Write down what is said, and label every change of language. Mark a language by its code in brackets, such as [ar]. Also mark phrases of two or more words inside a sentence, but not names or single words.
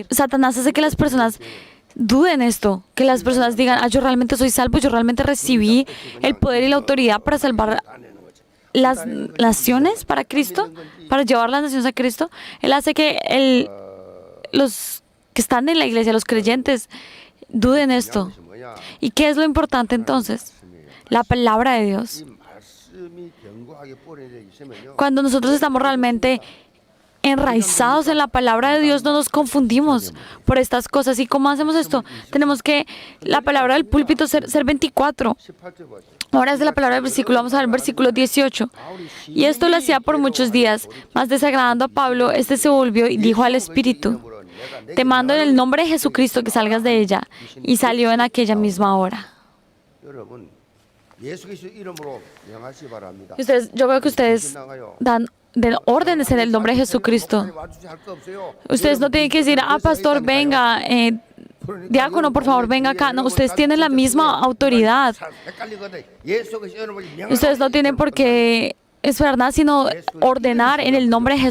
[es] Satanás hace que las personas duden esto, que las personas digan, yo realmente soy salvo, yo realmente recibí el poder y la autoridad para salvar las naciones para Cristo, para llevar las naciones a Cristo. Él hace que los que están en la iglesia, los creyentes, duden esto. ¿Y qué es lo importante entonces? La palabra de Dios. [ko] 견고하게 뿌려져 있으면요. [es] Cuando nosotros estamos realmente enraizados en la palabra de Dios, no nos confundimos por estas cosas. ¿Y cómo hacemos esto? Tenemos que la palabra del púlpito ser 24. [ko] 18절 보세요. [es] Ahora es de la palabra del versículo, vamos a ver el versículo 18. Y esto lo hacía por muchos días, mas desagradando a Pablo, este se volvió y dijo al Espíritu: te mando en el nombre de Jesucristo que salgas de ella. Y salió en aquella misma hora. [ko] 여러분, 예수 그리스도 이름으로 명하시 바랍니다. [es] Y yo veo que ustedes den órdenes en el nombre de Jesucristo. Ustedes no tienen que decir, pastor, venga, diácono, por favor, venga acá. No, ustedes tienen la misma autoridad. Ustedes no tienen por qué esperar nada, sino ordenar en el nombre de Jesús.